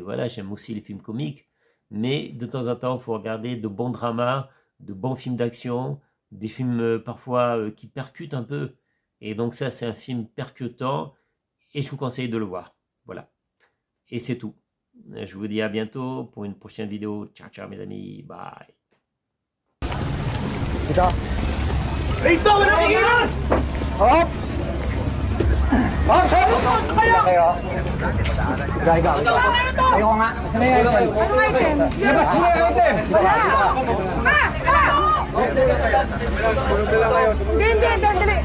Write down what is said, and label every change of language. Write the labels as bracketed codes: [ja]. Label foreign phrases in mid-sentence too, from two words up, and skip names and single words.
[fr] Voilà, j'aime aussi les films comiques. Mais de temps en temps, il faut regarder de bons dramas, de bons films d'action, des films parfois qui percutent un peu. Et donc ça, c'est un film percutant et je vous conseille de le voir. Voilà. Et c'est tout. Je vous dis à bientôt pour une prochaine vidéo. Ciao, ciao mes amis. Bye. [tl] Rito! Nakikilos! Ops! Ops! Kayo. Ikaw. Kayo nga. Saan yung item? Anong item? Labas mo yung item! Wala! Hindi, dali.